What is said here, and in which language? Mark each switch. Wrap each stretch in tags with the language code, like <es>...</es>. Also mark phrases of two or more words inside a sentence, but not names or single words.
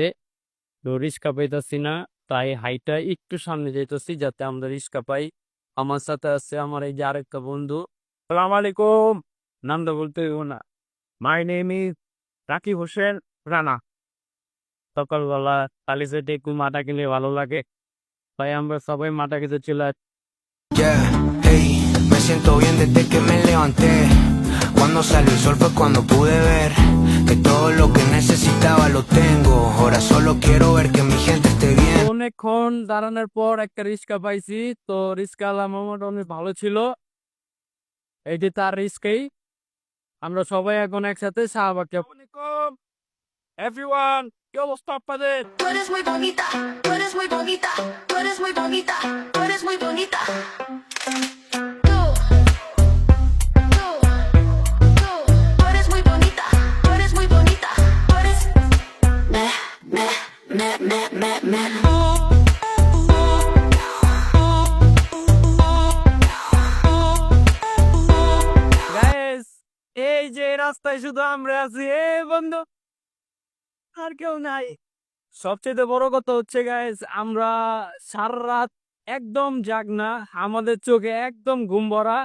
<bn>তো রিক্সা পাইতাছি না, তাই হাইটা একটু সামনে যাইতেছি যাতে আমরা রিক্সা পাই। আমার সাথে আছে আমার এই যে আরেকটা বন্ধু। সালাম আলাইকুম। নামটা বলতে হইব না।</bn> <en>my name is</en> <bn>রাকিব হোসেন রানা। সকালবেলা খালি সেটে একটু মাথা কিনলে ভালো লাগে, তাই আমরা সবাই মাথা খেতে চলে আসি।</bn> <en>Yeah, hey,</en> <es>me siento bien desde que me levanté. Cuando salió el sol fue cuando pude ver que todo lo que necesitaba lo tengo. Ahora solo quiero ver que mi gente esté bien.</es> <bn>অনেকক্ষণ দাঁড়ানোর পর একটা রিক্সা পাইছি। তো রিক্সাওয়ালা মামাটা অনেক ভালো ছিল। এটি তার রিস্কেই আমরা সবাই এখন একসাথে শাহবাগ যাব। এভরিওয়ান, কি অবস্থা আপনাদের?</bn> <es>Tú eres muy bonita, tú eres muy bonita, tú eres muy bonita, tú eres muy bonita. Tú eres muy bonita, tú eres muy bonita, tú eres me.</es> <bn>গাইস, এই যে রাস্তায় শুধু আমরা আছি, এ বন্ধু, আর কেউ নাই। সবচেয়ে বড় কথা হচ্ছে গাইস, আমরা সারা রাত একদম জাগনা, আমাদের চোখে একদম ঘুম ভরা।</bn>